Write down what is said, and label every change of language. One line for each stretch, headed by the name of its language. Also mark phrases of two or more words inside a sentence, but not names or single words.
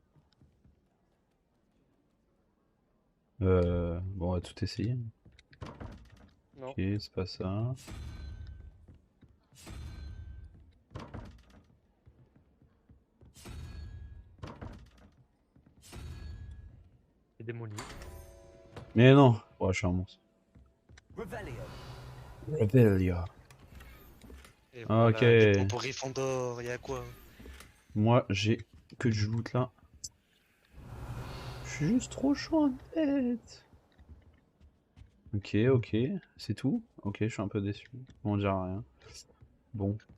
French: Bon, on va tout essayer. Non. Ok, c'est pas ça. C'est démoli. Mais non. Ouais, je suis un monstre. Revelio. Rebellia. Et Ah, voilà, les ok. points pour Gryffondor, y'a quoi? Moi, j'ai que du loot là. Je suis juste trop chaud en tête. Ok, ok. C'est tout? Ok, je suis un peu déçu. On dira rien. Bon.